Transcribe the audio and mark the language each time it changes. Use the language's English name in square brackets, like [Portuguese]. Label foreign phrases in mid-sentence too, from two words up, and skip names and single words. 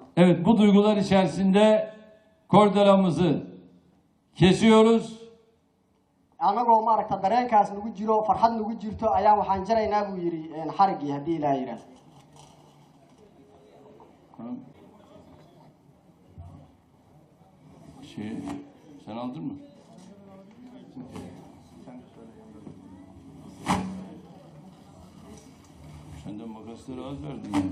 [Turkish] Evet, bu duygular içerisinde kordelamızı kesiyoruz. [Somali] anagoo maaragta dareenkaas nagu jiro farxad nagu jirto ayaa waxaan jaraynaa buu yidhi xarigii haddii ilaahay yidhaahdo. [Turkish] Sen aldın mı? Sen de makasları az verdin ya.